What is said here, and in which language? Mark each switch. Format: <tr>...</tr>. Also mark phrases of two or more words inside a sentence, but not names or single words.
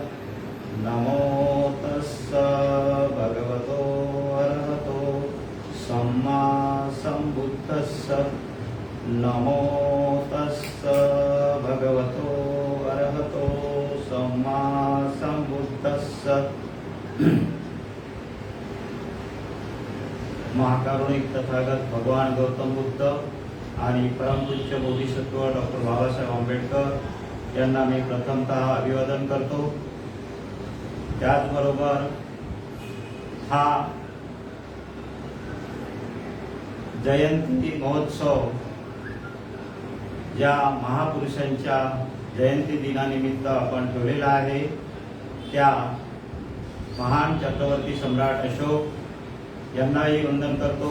<pi>नमो तस्स भगवतो अरहतो सम्मा सम्बुद्धस्स। नमो तस्स भगवतो अरहतो सम्मा सम्बुद्धस्स।</pi> <mr>महाकारुणिक तथागत भगवान गौतम बुद्ध आणि परमपूज्य बोधिसत्व डॉक्टर बाबासाहेब आंबेडकर यांना मी प्रथमतः अभिवादन करतो। त्याचबरोबर हा जयंती महोत्सव ज्या महापुरुषांच्या जयंती दिनानिमित्त आपण ठेवलेला आहे त्या महान चक्रवर्ती सम्राट अशोक यांनाही वंदन करतो।</mr>